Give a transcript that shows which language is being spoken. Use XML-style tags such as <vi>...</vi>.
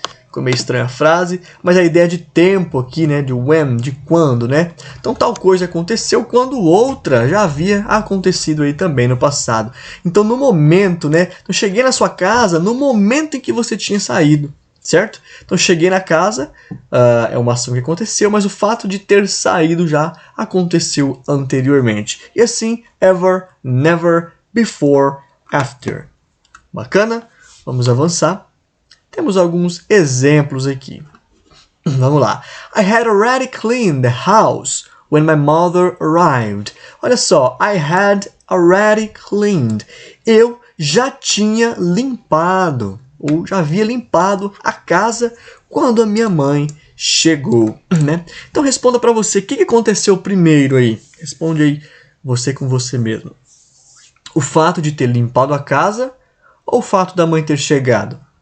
<pt>Ficou meio estranha a frase, mas a ideia de tempo aqui, de when, de quando, Então, tal coisa aconteceu quando outra já havia acontecido aí também no passado. Então, no momento, eu cheguei na sua casa no momento em que você tinha saído, certo? Então, cheguei na casa, é uma ação que aconteceu, mas o fato de ter saído já aconteceu anteriormente. E assim, ever, never, before, after. Bacana? Vamos avançar. Temos alguns exemplos aqui. Vamos lá.</pt> <en>I had already cleaned the house when my mother arrived.</en> <pt>Olha só,</pt> <en>I had already cleaned.</en> <pt>Eu já tinha limpado, ou já havia limpado a casa quando a minha mãe chegou, Então responda para você, o que aconteceu primeiro aí? Responde aí você com você mesmo. O fato de ter limpado a casa ou o fato da mãe ter chegado?</pt>